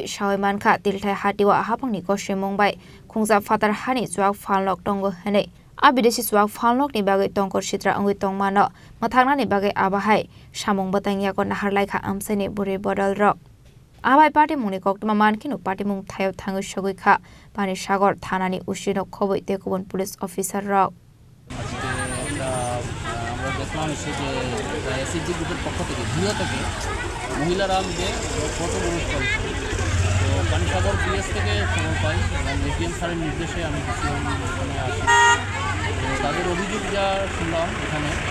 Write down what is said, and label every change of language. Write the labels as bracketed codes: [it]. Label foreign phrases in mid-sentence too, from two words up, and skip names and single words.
[trp] shawaimankha tilthai hatiwa hapangni koshemongbai khungja fatar hani chuak phanlok tongo hene abidesi chuak phanlok ni bagai tongkor sitra angui tongmano mothaknani bagai abahai samong batangya ko naharlaikha amsani Bwrwi Bodolrok abai party mungni koktuma mankino party mung thayo thangu shoguikha pani sagor thanani usino khoboi tekobon [en] police officer [trp] rok [bn] আমরা দেখলাম যে এসএসজি গ্রুপের পক্ষ থেকে ভিও থেকে মহিলারা মিলে ফটো প্রকাশ করেছে তো পানিসাগর পিএস থেকে খবর পাই এবং এপিএম স্যারের নির্দেশে আমি এখানে আসি তাদের অভিযোগ যা শুনলাম এখানে